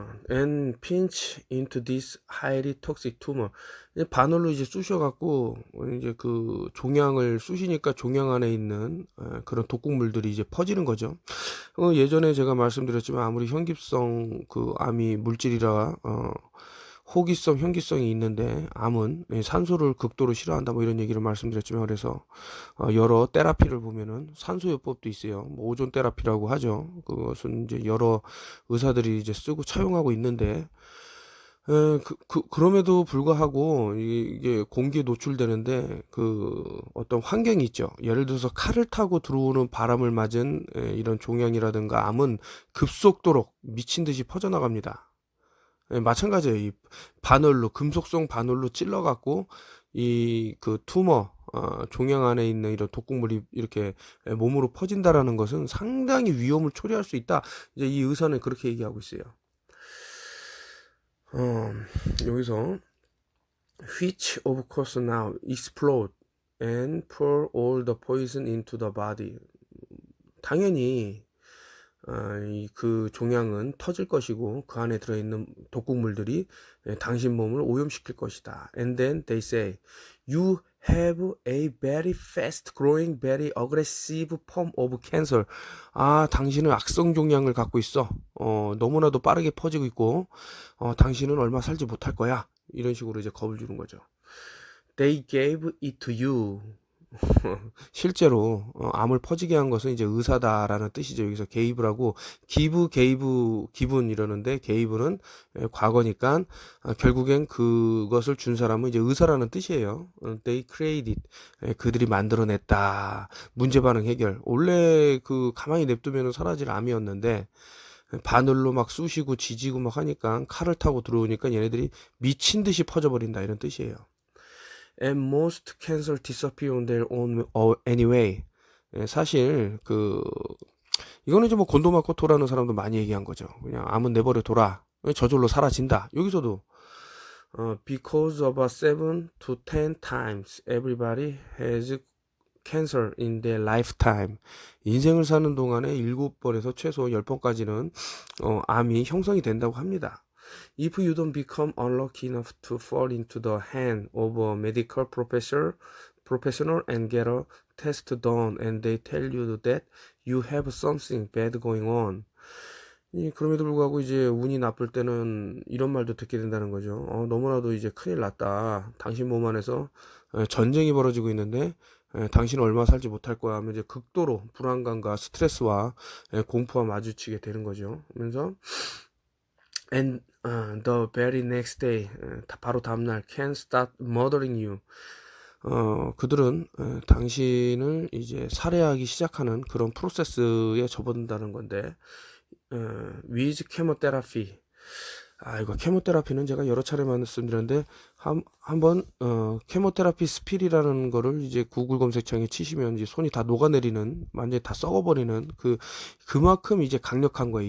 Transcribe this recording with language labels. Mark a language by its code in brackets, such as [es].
[en] And pinch into this highly toxic tumor. [ko] 이제 바늘로 이제 쑤셔갖고 이제 그 종양을 쑤시니까 종양 안에 있는 그런 독극물들이 이제 퍼지는 거죠. 예전에 제가 말씀드렸지만 아무리 현기성 그 암이 물질이라 호기성, 현기성이 있는데 암은 산소를 극도로 싫어한다 뭐 이런 얘기를 말씀드렸지만 그래서 여러 테라피를 보면은 산소요법도 있어요. 뭐 오존 테라피라고 하죠. 그것은 이제 여러 의사들이 이제 쓰고 차용하고 있는데 그럼에도 불구하고 이게 공기에 노출되는데 그 어떤 환경이 있죠. 예를 들어서 칼을 타고 들어오는 바람을 맞은 이런 종양이라든가 암은 급속도로 미친 듯이 퍼져나갑니다. 마찬가지예요. 이 바늘로 금속성 바늘로 찔러갖고 이 그 투머 종양 안에 있는 이런 독극물이 이렇게 몸으로 퍼진다라는 것은 상당히 위험을 초래할 수 있다. 이제 이 의사는 그렇게 얘기하고 있어요. 여기서 [en] which of course now explode and pour all the poison into the body. [ko] 당연히 그 종양은 터질 것이고 그 안에 들어있는 독극물들이 당신 몸을 오염시킬 것이다. [en] And then they say, you have a very fast growing, very aggressive form of cancer. [ko] 당신은 악성 종양을 갖고 있어. 너무나도 빠르게 퍼지고 있고, 당신은 얼마 살지 못할 거야. 이런 식으로 이제 겁을 주는 거죠. [en] They gave it to you. [ko] 실제로 암을 퍼지게 한 것은 이제 의사다라는 뜻이죠. 여기서 게이브라고 기분 이러는데 게이브는 과거니까 결국엔 그것을 준 사람은 이제 의사라는 뜻이에요. [en] They created. [ko] 그들이 만들어냈다. 문제 반응 해결. 원래 가만히 냅두면 사라질 암이었는데 바늘로 막 쑤시고 지지고 막 하니까 칼을 타고 들어오니까 얘네들이 미친 듯이 퍼져버린다 이런 뜻이에요. [en] And most cancer disappear on their own anyway. [ko] 사실 이거는 이제 뭐 곤도 맞고 돌아는 사람도 많이 얘기한 거죠. 그냥 암은 내버려 둬라. 저절로 사라진다. [en] 여기서도 because about 7 to 10 times everybody has cancer in their lifetime. [ko] 인생을 사는 동안에 7번에서 최소 10번까지는 암이 형성이 된다고 합니다. [en] If you don't become unlucky enough to fall into the hand of a medical professional and get a test done and they tell you that you have something bad going on. [ko] 그럼에도 불구하고 이제 운이 나쁠 때는 이런 말도 듣게 된다는 거죠. 너무나도 이제 큰일 났다. 당신 몸 안에서 전쟁이 벌어지고 있는데 당신은 얼마 살지 못할 거야 하면 이제 극도로 불안감과 스트레스와 공포와 마주치게 되는 거죠. 그러면서 [en] And the very next day, [ko] 바로 다음날, [en] can start murdering you. [ko] 그들은 당신을 이제 살해하기 시작하는 그런 프로세스에 접어든다는 건데, [en] with chemotherapy. [ko] 이거 케모테라피는 제가 여러 차례 말씀드렸는데 한번 케모테라피 스필이라는 거를 이제 구글 검색창에 치시면 이제 손이 다 녹아내리는 완전히 다 썩어버리는 그만큼 이제 강력한 거예요.